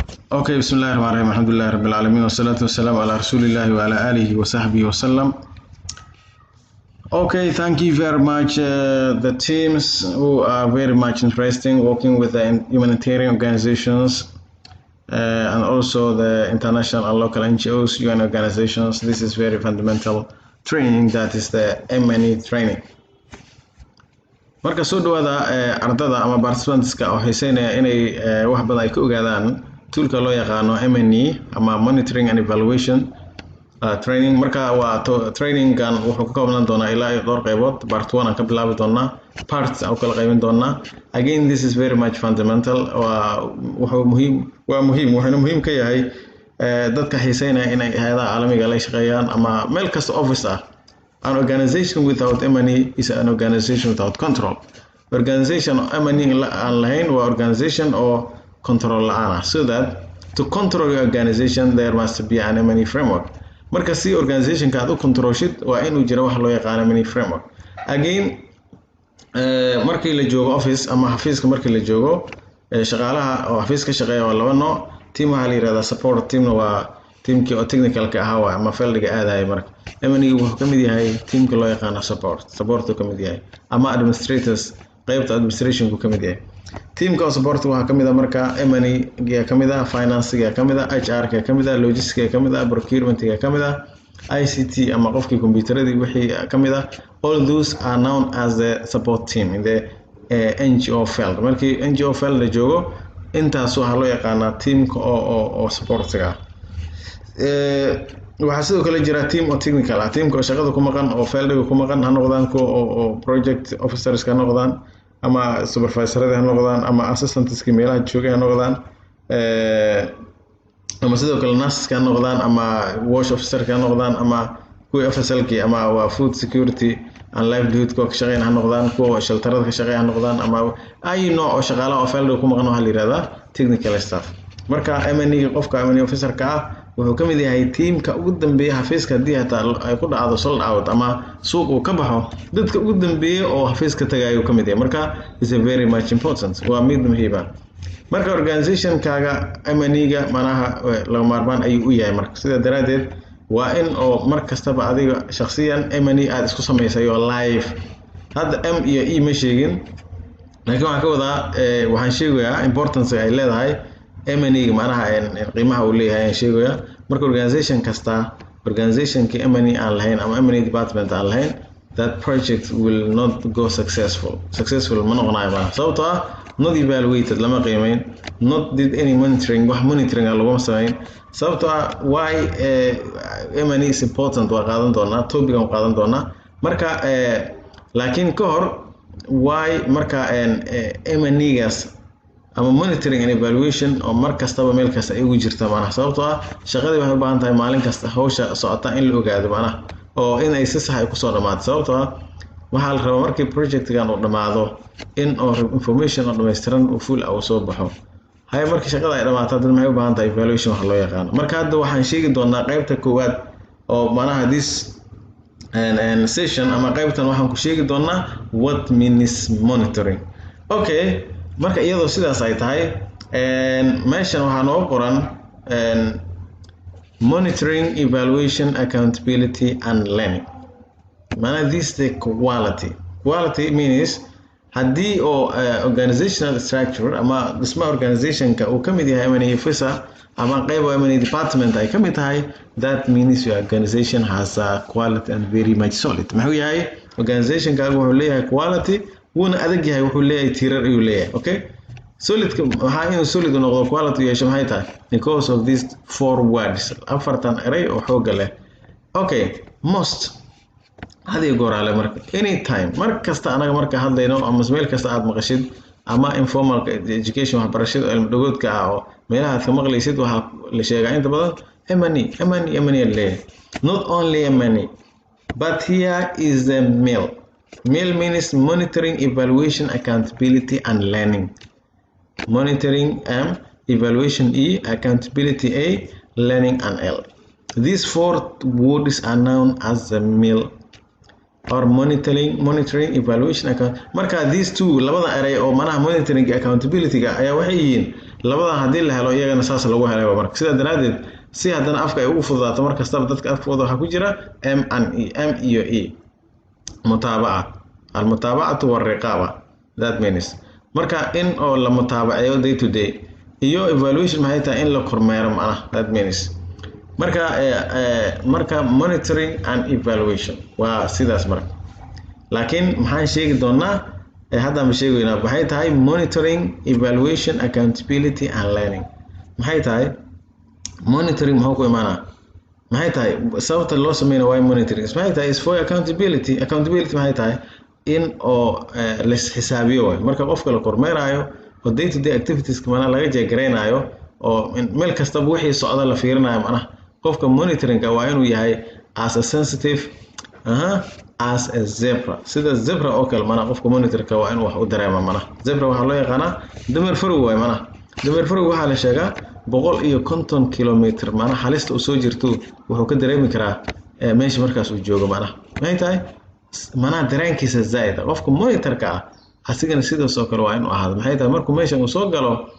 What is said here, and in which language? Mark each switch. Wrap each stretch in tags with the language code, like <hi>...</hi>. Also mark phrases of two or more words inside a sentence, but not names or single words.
<ar>Okay, بسم الله الرحمن الرحيم. الحمد لله رب العالمين. والصلاة والسلام على رسول الله وعلى آله وصحبه وسلم.</ar> <en>Okay, thank you very much. The teams who are very much interesting working with the humanitarian organizations and also the international and local NGOs, UN organizations. This is very fundamental training, that is the M&E training.</en> <so>Marka soo dhawaada ardada ama participantska oo xiiseynaya inay wax badan ay ka ogaadaan toolka loo yaqaano M&E ama</so> <en>monitoring and evaluation training.</en> <so>Marka waa training-gan wuxuu ka koobnaan doonaa ilaa dhowr qaybood. Part 1 aan ka bilaabi doonaa, parts aan kala qaybin doonaa.</so> <en>Again, this is very much fundamental.</en> <so>Wuxuu muhiim ka yahay dadka xiiseynaya inay hay'adaha caalamiga la shaqeeyaan ama meel kasta office ah.</so> <en>An organization without M&E is an organization without control.</en> <so>Organization M&E aan lahayn waa organization oo control la'aan ah.</so> <en>So that to control your organization there must be an M&E framework.</en> <so>Marka si organization-ka aad u controlshid waa inuu jiro wax loo yaqaan</so> <en>M&E framework.</en> <so>Again, markii la joogo office ama xafiiska markii la joogo shaqaalaha oo xafiiska shaqeeya waa laba nooc. Team waxaa la yiraahdaa</so> <en>support team,</en> <so>waa teamkii oo technical-ka ahaa waa ama field-ga aadaya. Marka M&E wuxuu ka mid yahay teamka loo yaqaan support ka mid yahay, ama administrators qaybta administration-ku ka mid yahay. Teamka oo support waxaa ka mid ah marka M&E ka mid ah, finance-ga ka mid ah, HR-ka ka mid ah, logistics-ka ka mid ah, procurement-ka ka mid ah, ICT ama qofkii computeradii wixii ka mid ah.</so> <en>All those are known as the support team in the NGO field.</en> <so>Markii</so> <en>NGO field</en> <so>la joogo intaas waxaa loo yaqaanaa teamka oo support-ga ah. Waxaa sidoo kale jira team oo technical ah, teamka oo shaqada ku maqan oo field-ga ku maqan, ha noqdaan oo</so> <en>project officers</en> <so>ka noqdaan ama supervisor-da ha noqdaan ama assistants-ka meelaha jooga ha noqdaan, ama sidoo kale nurses ka noqdaan ama</so> <en>wash officer</en> <so>ka noqdaan ama kuwa FSL-ki ama waa</so> <en>food security and livelihood</en> <so>ka shaqeyn ha noqdaan, kuwa shelterada ka shaqeyn ha noqdaan, ama ay nooc oo shaqaalaha oo field-ga ku maqan waxa la yiraahdaa</so> <en>technical staff.</en> <so>Marka M&E qofka M&E officer-ka ah wuxuu ka mid yahay teamka ugu dambeeya xafiiska haddii hataa ay ku dhacdo</so> <en>sold out</en> <so>ama suuq uu ka baxo, dadka ugu dambeeya oo xafiiska tagayo ka mid yahay.</so> <en>Marka is a very much important,</en> <so>waa mid muhiim ah. Marka organization-kaaga M&E-ga manaha laga maarmaan ayuu u yahay. Marka sida daraadeed waa in oo mar kastaba adiga shakhsiyan M&E aad isku samaysay oo live. Hadda M iyo E ma sheegin, laakiin waxaan ka wadaa waxaan sheegayaa importance ay leedahay M&E manaha qiimaha uu leeyahay sheegaya. Marka organization kasta, organization-ki M&E aan lahayn ama</so> <en>M&E department</en> <so>aan lahayn,</so> <en>that project will not go successful</en> <so>ma noqonayo baa sababtoo ah</so> <en>not evaluated,</en> <so>lama qiimeyn,</so> <en>not did any monitoring,</en> <so>wax monitoring laguma sameyn. Sababtoo ah</so> <en>why M&E is important</en> <so>waa qaadan doonaa, topic-an qaadan doonaa. Marka laakiin ka hor why marka M&E-gaas ama monitoring and evaluation oo mar kastaba meel kasta ay ugu jirta macnaha, sababtoo ah shaqadii waxay u baahan tahay maalin kasta hawsha socota in la ogaado macnaha oo in ay si sax ay ku soo dhamaato. Sababtoo ah waxaa la rabaa markii project-gan uu dhamaado in oo information oo dhameystiran oo full ah soo baxo. Hay markii shaqada ay dhamaato dad maxay u baahan tahay evaluation wax loo yaqaan. Marka hadda waxaan sheegi doonaa qaybta koowaad oo macnaha</so> <en>this session</en> <so>ama qaybtan waxaan ku sheegi doonaa</so> <en>what means monitoring.</en> <so>Okay, marka iyadoo sidaas ay tahay meeshan waxaa noo qoran</so> <en>monitoring, evaluation, accountability and learning.</en> <so>Maana</so> <en>this the quality means</en> <so>haddii oo</so> <en>organizational structure</en> <so>ama dhismaha organization-ka uu ka mid yahay</so> <en>M&E officer</en> <so>ama qayb</so> <en>M&E department</en> <so>ay ka mid tahay,</so> <en>that means your organization has a quality and very much solid.</en> <so>Maxuu yahay organization-kaagu wuxuu leeyahay quality, wuuna adag yahay, wuxuu leeyahay tirar ayuu leeyahay. Okay, solid-ka waxaa inuu solid noqdo quality yeesho maxay tahay?</so> <en>Because of these 4 words,</en> <so>afartan eray oo xoog leh. Okay, most hadii goorale marka anytime mar kasta anaga marka hadlayno ama meel kasta aad maqashid ama</so> <en>informal education</en> <so>waxbarashada cilmi dhagoodka ah oo meelaha aad ka maqlaysid waxa la sheegaa inta badan M&E leeyahay.</so> <en>Not only M&E, but here is the MEL. MEL means monitoring, evaluation, accountability and learning. Monitoring M, evaluation E, accountability A, learning and L. These 4 words are known as the MEL, or monitoring, evaluation, account.</en> <so>Marka</so> <en>these two</en> <so>labada eray oo manaha monitoring accountability-ga ayaa waxay yihiin labadan hadii la helo iyagana saas lagu helay marka sida daraadeed si hadana afka ay ugu fududaato markasta dadka afkooda waxa ku jira</so> <en>M and E</en> <so>M iyo E mutaabaca</so> <ar>المتابعة والرقابة</ar> <en>that means</en> <so>marka in oo la mutaabacayo</so> <en>day to day</en> <so>iyo evaluation maxay tahay in la kormeero macnaha</so> <en>that means</en> <so>marka</so> <en>monitoring and evaluation</en> <so>waa sidaas marka laakiin maxaan sheegi doonaa hadda ma sheegaynaa waxay tahay</so> <en>monitoring evaluation accountability and learning</en> <so>maxay tahay monitoring maxuu ku imaanaa maxay tahay sababta loo sameeyo waa monitoring maxay tahay</so> <en>is for accountability</en> <so>maxay tahay in oo la xisaabiyo marka qofka la kormeerayo oo</so> <en>day to day activities</en> <so>kamana laga jeegareynayo oo meel kasta wixii socda la fiirinayo macnaha qofka monitoring waa inuu yahay</so> <en>as a sensitive as a zebra</en> <so>sida zebra oo kale mana qofka monitorka waa inuu wax u dareemo mana zebra waxa loo yaqaanaa dameer farow way mana dameer farow waxa la sheegaa 150 kilometer mana halista uu soo jirto wuxuu ka dareemi karaa meesha markaas uu joogo mana maxay tahay mana dareenkiisa zaid qofka monitorka ah asigana sidaas oo kale waa inuu ahaado maxay tahay markuu meesha uu soo galo</so>